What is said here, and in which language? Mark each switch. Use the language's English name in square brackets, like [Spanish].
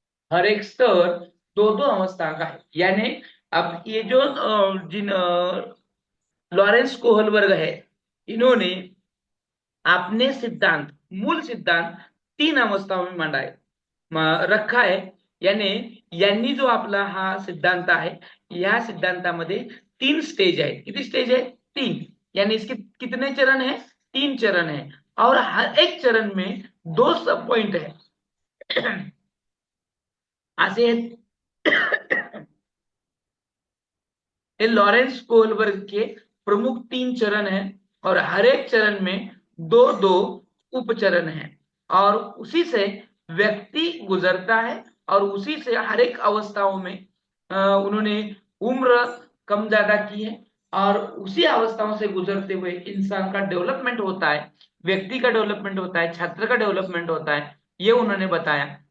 [Hindi] हर एक स्तर दो दो अवस्था का है। यानी अब ये जो जिन लॉरेंस कोहलबर्ग है, इन्होंने अपने सिद्धांत, मूल सिद्धांत 3 अवस्थाओं में मांडाय रखा आहे। [Marathi] यांनी जो आपला हा सिद्धांत आहे, या सिद्धांतामध्ये 3 स्टेज आहे। किती स्टेज आहे? [Hindi] 3। यानी इसके कितने चरण है? 3 चरण है, और हर एक चरण में 2 सब पॉइंट है। असे ये लॉरेंस कोहलबर्ग के प्रमुख 3 चरण हैं, और हर एक चरण में 2-2 उपचरण हैं, और उसी से व्यक्ति गुजरता है, और उसी से हर एक अवस्थाओं में उन्होंने उम्र कम ज्यादा की है, और उसी अवस्थाओं से गुजरते हुए इंसान का डेवलपमेंट होता है, व्यक्ति का डेवलपमेंट होता है, छात्र का डेवलपमेंट होता है, ये उन्होंने बताया।